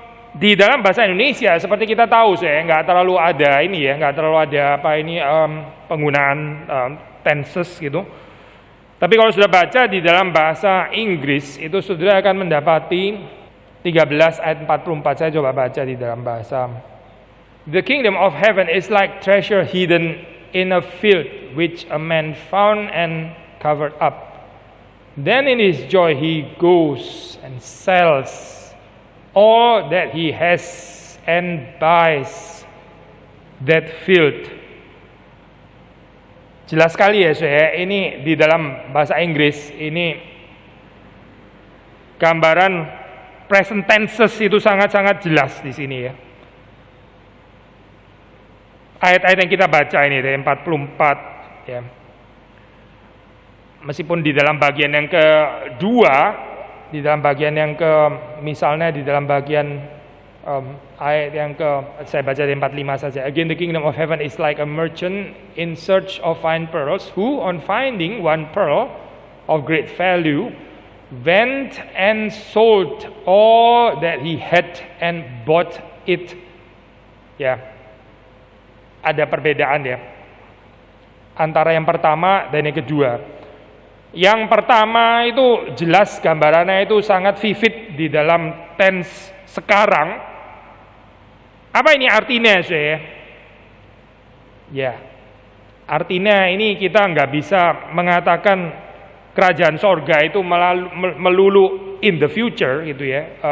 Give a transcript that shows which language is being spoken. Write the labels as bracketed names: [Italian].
[Indonesian] Di dalam bahasa Indonesia seperti kita tahu nggak terlalu ada ini ya, nggak terlalu ada penggunaan tenses gitu. Tapi kalau sudah baca di dalam bahasa Inggris itu sudah akan mendapati 13 ayat 44, saya coba baca di dalam bahasa. [English] The kingdom of heaven is like treasure hidden in a field which a man found and covered up. Then in his joy he goes and sells all that he has and buys that field. [Indonesian] Jelas sekali ya saya, ini di dalam bahasa Inggris ini gambaran present tenses itu sangat-sangat jelas di sini ya. Ayat-ayat yang kita baca ini dari 44 ya. Meskipun di dalam bagian yang kedua, di dalam bagian yang misalnya di dalam bagian ayat yang saya baca di 45 saja. [English] Again, the kingdom of heaven is like a merchant in search of fine pearls, who on finding one pearl of great value went and sold all that he had and bought it. [Indonesian] Ya, ada perbedaan ya antara yang pertama dan yang kedua. Yang pertama itu jelas gambarannya itu sangat vivid di dalam tense sekarang. Apa ini artinya saya? Ya, artinya ini kita nggak bisa mengatakan kerajaan sorga itu melulu [English] in the future [Indonesian] gitu ya.